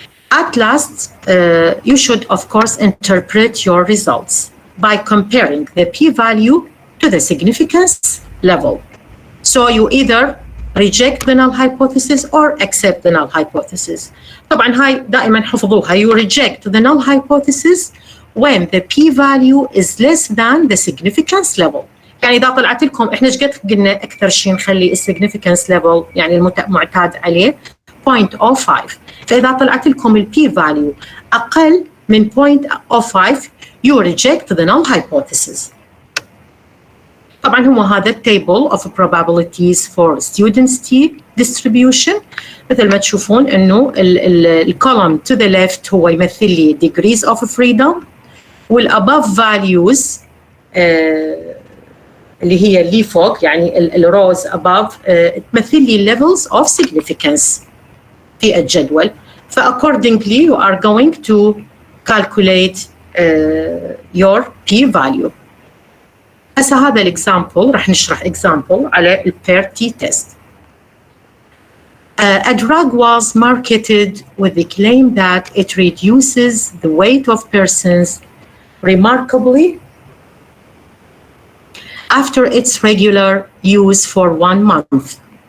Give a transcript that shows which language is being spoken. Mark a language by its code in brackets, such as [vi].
[en] At last, you should of course interpret your results by comparing the p-value to the significance level. So you either reject the null hypothesis or accept the null hypothesis. [ar] طبعا هاي دائما حفظوها. [en] You reject the null hypothesis when the p-value is less than the significance level. [ar] يعني إذا طلعت لكم إحنا إيش قد قلنا أكثر شيء نخلي significance level يعني المعتاد عليه 0.05. فإذا طلعت لكم ال p-value أقل من 0.05 [en] you reject the null hypothesis. [ar] طبعا هو هذا [en] table of probabilities for students T distribution. [ar] مثل ما تشوفون انه الكولوم [en] to the left [ar] هو يمثل لي degrees of freedom وال [en] above values [ar] اللي هي اللي فوق يعني الروز above تمثل لي [en] levels of significance [ar] في الجدول. [en] فaccordingly you are going to calculate your p-value. [ar] هسه هذا الإكزامبل راح نشرح إكزامبل على البير تي تيست. [en] A drug was marketed with the claim that it reduces the weight of persons remarkably after its regular use for 1 month.